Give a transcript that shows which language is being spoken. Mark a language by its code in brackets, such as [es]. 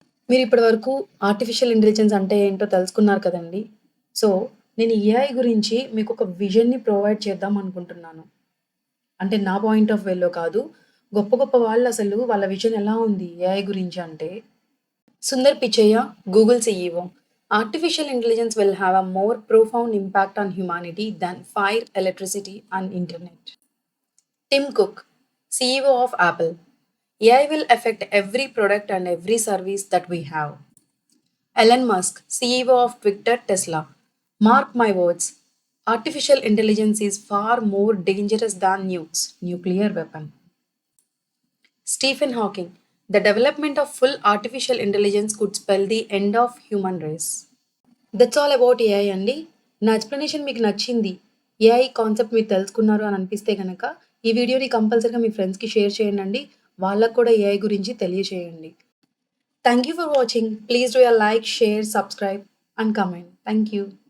[te] మీరిప్పటి వరకు artificial intelligence అంటే ఏంటో తెలుసుకున్నారు కదండీ! సో, నేను ఏఐ గురించి మీకొక విజన్‌ని ప్రొవైడ్ చేద్దాం అనుకుంటున్నాను. అంటే నా పాయింట్ ఆఫ్ వ్యూలో కాదు. గొప్ప గొప్ప వాళ్ళసలు వాళ్ళ విజన్ ఎలా ఉంది ఏఐ గురించి అంటే Sundar Pichai, Google CEO. [en] Artificial intelligence will have a more profound impact on humanity than fire, electricity, and internet. Tim Cook, CEO of Apple. AI will affect every product and every service that we have. Elon Musk, CEO of Twitter, Tesla. Mark my words. Artificial intelligence is far more dangerous than nukes, nuclear weapon. Stephen Hawking, the development of full artificial intelligence could spell the end of human race. That's all about AI అండి. [te] నా explanation మీకు నచ్చింది. AI concept మీరు తెలుసుకున్నారు అని అనిపిస్తే గనక, ఈ వీడియోని కంపల్సరీగా మీ ఫ్రెండ్స్‌కి షేర్ చేయండండి. వాళ్ళకి కూడా ఏఐ గురించి తెలియచేయండి. [en] Thank you for watching. Please do a like, share, subscribe and comment. Thank you.